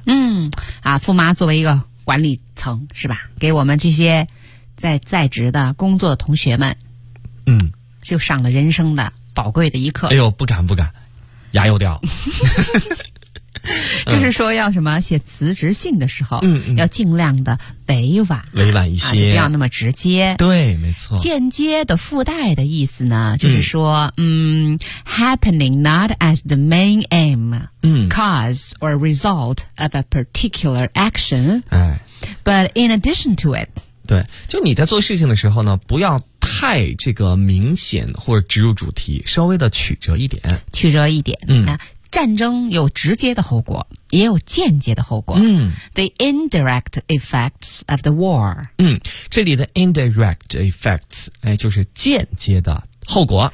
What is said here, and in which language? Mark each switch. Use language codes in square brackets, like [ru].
[zh] 嗯，啊，驸马作为一个管理层是吧，给我们这些在职的工作的同学们，嗯，就上了人生的宝贵的一课。哎呦，不敢不敢，牙又掉。就是说要什么，写辞职信的时候，嗯嗯，要尽量的委婉，委婉一些，啊，就不要那么直接。对，没错。间接的附带的意思呢，就是说， [en] happening not as the main aim, cause or result of a particular action, but in addition to it. [zh] 对，就你在做事情的时候呢，不要太这个明显或者植入主题，稍微的曲折一点，曲折一点。嗯，那战争有直接的后果，也有间接的后果。嗯 [en] ，the indirect effects of the war。 [zh] 嗯，这里的 indirect effects， 哎，就是间接的后果。